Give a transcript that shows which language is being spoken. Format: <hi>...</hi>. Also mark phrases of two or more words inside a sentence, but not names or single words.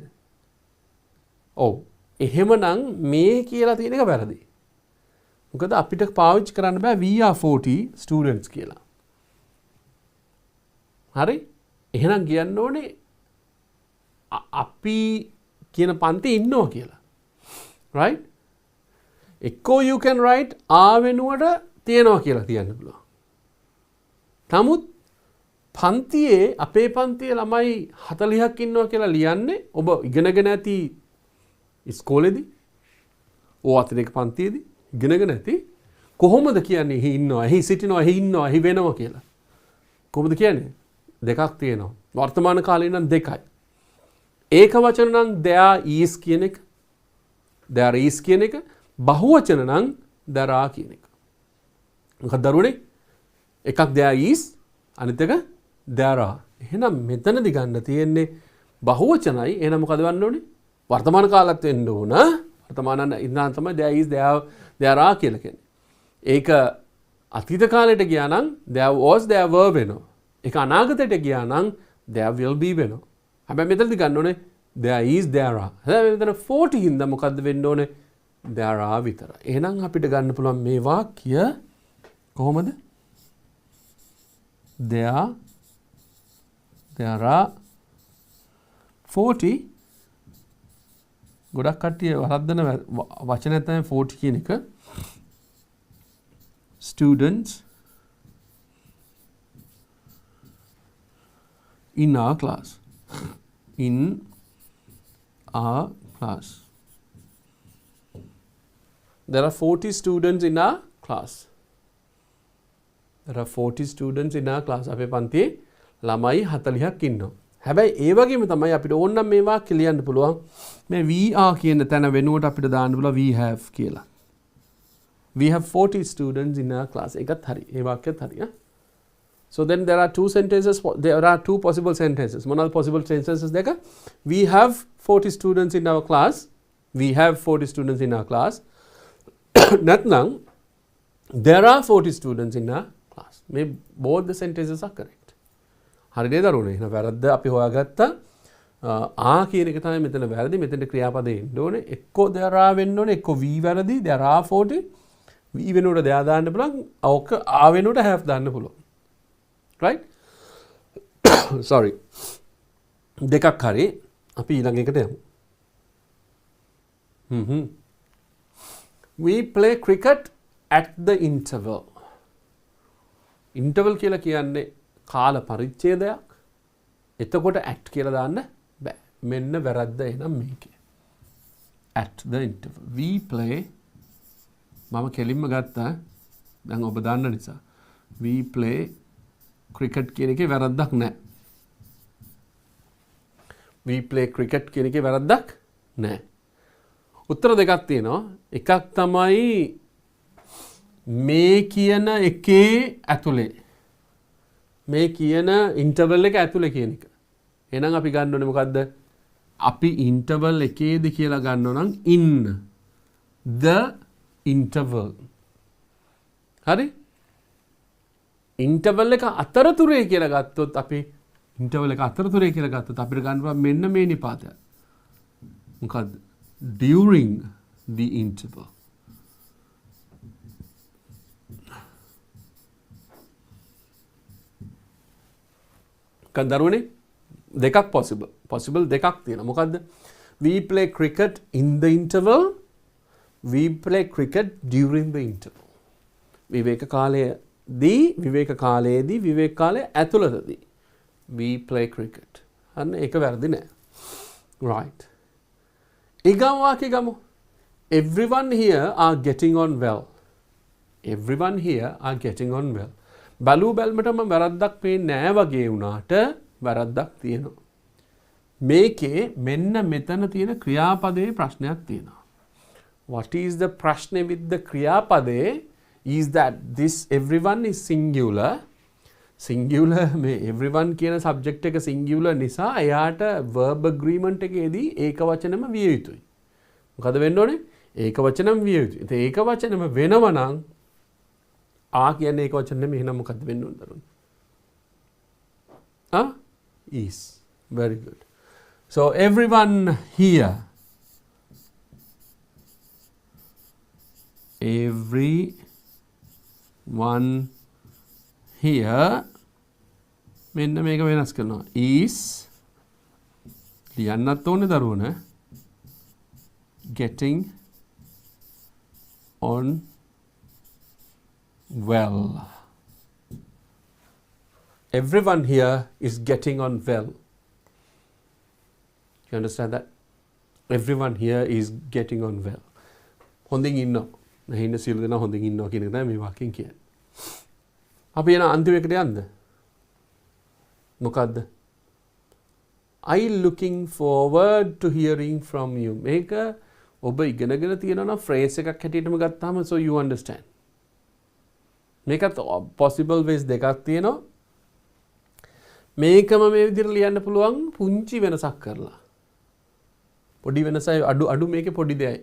<si>ඔව්. එහෙමනම් මේ කියලා තියෙන එක වැරදි. මොකද අපිට පාවිච්චි කරන්න බෑ</si> <en>we are 40 students</en> <si>කියලා. හරි? එහෙනම් කියන්න ඕනේ අපි කියන පන්තියේ ඉන්නවා කියලා. right? එක්කෝ</si> <en>you can write</en> <si>වෙනුවට තියෙනවා කියලා කියන්න පුළුවන්. නමුත් පන්තියේ අපේ පන්තියේ ළමයි 40ක් ඉන්නවා කියලා ලියන්නේ ඔබ ඉගෙනගෙන ඇති ඉස්කෝලේදී ඕ අතිරේක පන්තියේදී ඉගෙනගෙන ඇති කොහොමද කියන්නේ එහි ඉන්නවා එහි සිටිනවා එහි ඉන්නවා එහි වෙනවා කියලා. කොහොමද කියන්නේ? දෙකක් තියෙනවා. වර්තමාන කාලේ නම් දෙකයි. ඒක වචන නම්</si> <en>there is</en> <si>කියන එක.</si> <en>there is</en> <si>කියන එක බහුවචන නම්</si> <en>there are</en> <si>කියන එක. මොකක්ද දරුවනේ? එකක්</si> <en>there is</en> <si>අනිත් එක</si> <en>there are.</en> <si>එහෙනම් මෙතනදී ගන්න තියෙන්නේ බහුවචනයි. එහෙනම් මොකද වෙන්න ඕනේ? වර්තමාන කාලත් වෙන්න ඕන. වර්තමාන ඉඳන් තමයි</si> <en>there is there are</en> <si>කියලා කියන්නේ. ඒක අතීත කාලයට ගියා නම්</si> <en>there was there were</en> <si>වෙනවා. ඒක අනාගතයට ගියා නම්</si> <en>there will be</en> <si>වෙනවා. හැබැයි මෙතනදී ගන්න ඕනේ</si> <en>there is there are.</en> <si>හැබැයි මෙතන 40 හින්දා මොකද්ද වෙන්න ඕනේ?</si> <en>there are විතරයි.</en> <si>එහෙනම් අපිට ගන්න පුළුවන් මේ වාක්‍ය කොහොමද?</si> <en>there are 40</en> <si>ගොඩක් කට්ටිය වරද්දන වචනය තමයි 40 කියන එක.</si> <en>students in our class. in our class. There are 40 students in our class. There are 40 students in our class.</en> <si>අපේ පන්තියේ ළමයි 40ක් ඉන්නවා. හැබැයි ඒ වගේම තමයි අපිට ඕනනම් මේ වාක්‍ය ලියන්න පුළුවන්. මේ</si> <en>we are</en> <si>කියන තැන වෙනුවට අපිට දාන්න පුළුවන්</si> <en>we have</en> <si>කියලා.</si> <en>We have 40 students in our class.</en> <si>ඒකත් හරි. ඒ වාක්‍යත් හරි.</si> <en>So then there are two sentences. There are two possible sentences.</en> <si>මොනවාද</si> <en>possible sentences</en> <si>දෙක?</si> <en>We have 40 students in our class. We have 40 students in our class. නැත්නම් there are 40 students in our class. මේ both the sentences are correct.</en> <si>හරි නේද දරුවනේ? එහෙනම් වැරද්ද අපි හොයාගත්තා. කියන එක තමයි මෙතන වැරදි. මෙතන ක්‍රියාපදේ එන්න ඕනේ. එක්කෝ</si> <en>there are</en> <si>වෙන්න ඕනේ. එක්කෝ we වැරදි.</si> <en>there are 40.</en> <si>we වෙනුවට there දාන්න පුළුවන්. ඔක වෙනුවට have දාන්න පුළුවන්.</si> <en>right? sorry.</en> <si>දෙකක් හරි. අපි ඊළඟ එකට යමු.</si> <en>We play cricket at the interval.</en> <si>interval කියලා කියන්නේ කාල පරිච්ඡේදයක්. එතකොට at කියලා දාන්න බෑ. මෙන්න වැරද්ද එහෙනම් මේකේ.</si> <en>at the interval. We play</en> <si>මම කෙලින්ම ගත්තා. දැන් ඔබ දන්න නිසා.</si> <en>We play cricket</en> <si>කියන එකේ වැරද්දක් නැහැ.</si> <en>We play cricket</en> <si>කියන එකේ වැරද්දක් නැහැ. උත්තර දෙකක් තියෙනවා. එකක් තමයි මේ කියන එකේ ඇතුලේ. මේ කියන ඉන්ටර්වල් එක ඇතුලේ කියන එක. එහෙනම් අපි ගන්න ඕනේ මොකද්ද? අපි ඉන්ටර්වල් එකේද කියලා ගන්නව නම්</si> <en>in the interval.</en> <si>හරි? ඉන්ටර්වල් එක අතරතුරේ කියලා ගත්තොත් අපි ඉන්ටර්වල් එක අතරතුරේ කියලා ගත්තොත් අපිට ගන්න පුළුවන් මෙන්න මේ නිපාතය. මොකද්ද?</si> <en>During the interval.</en> <si>කන්දරුවනේ දෙකක් possible දෙකක් තියෙනවා. මොකද්ද?</si> <en>We play cricket in the interval. We play cricket during the interval.</en> <si>විවේක කාලයේදී විවේක කාලයේ ඇතුළතදී</si> <en>We play cricket.</en> <si>අන්න ඒක වැරදි නෑ. Right. ඊගම වාක්‍ය ගමු.</si> <en>Everyone here are getting on well. Everyone here are getting on well.</en> <si>බලු බැල්මටම වැරද්දක් පේන්නේ නෑ වගේ වුණාට වැරද්දක් තියෙනවා. මේකේ මෙන්න මෙතන තියෙන ක්‍රියාපදයේ ප්‍රශ්නයක් තියෙනවා.</si> <en>What is the ප්‍රශ්නේ with the ක්‍රියාපදේ is that this everyone is singular.</en> <si>Singular මේ everyone කියන subject එක singular නිසා එයාට</si> <en>verb agreement</en> <si>එකේදී ඒක වචනම විය යුතුයි. මොකද වෙන්න ඕනේ? ඒක වචනම විය යුතුයි. ඉතින් ඒක වචනම වෙනවා නම් ආ කියන්නේ ඒක වචන නෙමෙයි. එහෙනම් මොකද්ද වෙන්න ඕනේ දරුවනේ?</si> <en>Is. Very good. So everyone here. Everyone here මෙන්න මේක වෙනස් කරනවා.</en> <si>Is ලියන්නත් ඕනේ දරුවනේ.</si> <en>Getting on well. Everyone here is getting on well. You understand that? Everyone here is getting on well.</en> <si>හොඳින් ඉන්නවා. නැහින්න සියලු දෙනා හොඳින් ඉන්නවා කියන එක තමයි මේ වාක්‍යයෙන් කියන්නේ. අපි යන අන්තිම එකට යන්න. මොකද්ද?</si> <en>I looking forward to hearing from you.</en> <si>මේක ඔබ ඉගෙනගෙන තියෙනවා නම් phrase එකක් හැටියටම ගත්තාම</si> <en>so you understand.</en> <si>මේකත්</si> <en>possible ways</en> <si>දෙකක් තියෙනවා. මේකම මේ විදිහට ලියන්න පුළුවන් පුංචි වෙනසක් කරලා. පොඩි වෙනසයි අඩු මේකේ පොඩි දෙයයි.</si>